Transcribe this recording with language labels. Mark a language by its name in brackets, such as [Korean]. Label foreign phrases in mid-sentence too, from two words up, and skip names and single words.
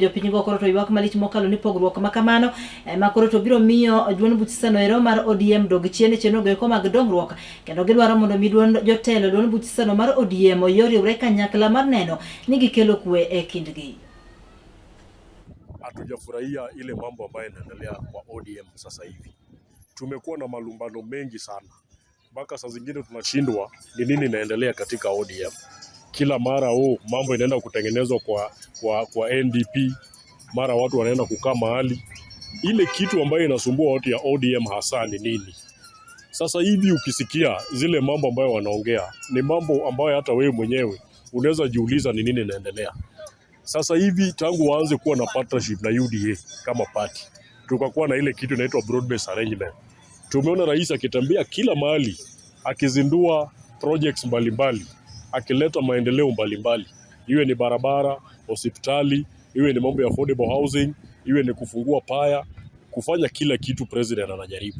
[Luo (Kenya and Tanzania)] Jopiny go koro to ywak malich mokalo ni pogruok ma kamano ma koro to biro miyo duond buch siasa no ero mar ODM dog chien e chenro go eko mag dongruok, kendo gidwaro mondo mi jotelo duond buch siasa no mar ODM oyoriwre kanyakla mar neno ni gikelo kwe e kindgi. [Swahili] Hatujafurahia ile mambo ambayo yanaendelea kwa ODM sasa hivi. Tumekuwa na malumbano mengi sana, mpaka saa zingine tunashindwa ni nini inaendelea katika ODM. kila mara mambo inaenda kutengenezwa kwa NDP, mara watu wanaenda kukaa mahali. Ile kitu ambayo inasumbua watu ya ODM hasa ni nini? Sasa hivi ukisikia zile mambo ambayo wanaongea ni mambo ambayo hata wewe mwenyewe unaweza jiuliza ni nini inaendelea. Sasa hivi tangu waanze kuwa na partnership na UDA kama party, tukakuwa na ile kitu inaitwa [English] broad based arrangement. [Swahili] Tumeona rais akitembea kila mahali akizindua projects mbalimbali, akileta maendeleo mbalimbali, iwe ni barabara, hospitali, iwe ni mambo ya [English] affordable housing, [Swahili] iwe ni kufungua paya, kufanya kila kitu president anajaribu.